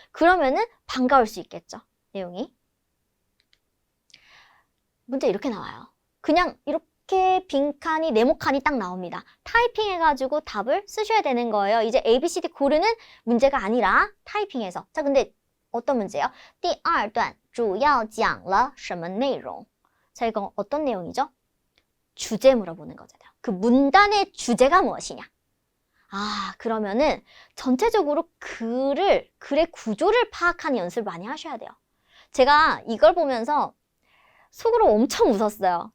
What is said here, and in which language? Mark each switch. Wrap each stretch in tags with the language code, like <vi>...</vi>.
<ko>그러면은 반가울 수 있겠죠. 내용이. 문제 이렇게 나와요. 그냥 이렇게 빈칸이 네모칸이 딱 나옵니다. 타이핑 해가지고 답을 쓰셔야 되는 거예요. 이제 A, B, C, D 고르는 문제가 아니라 타이핑해서. 자, 근데 어떤 문제예요?</ko> <zh>第二段主要讲了什么内容?</zh> <ko>자, 이거 어떤 내용이죠? 주제 물어보는 거잖아요. 그 문단의 주제가 무엇이냐? 아, 그러면은 전체적으로 글의 구조를 파악하는 연습을 많이 하셔야 돼요. 제가 이걸 보면서 속으로 엄청 웃었어요.</ko>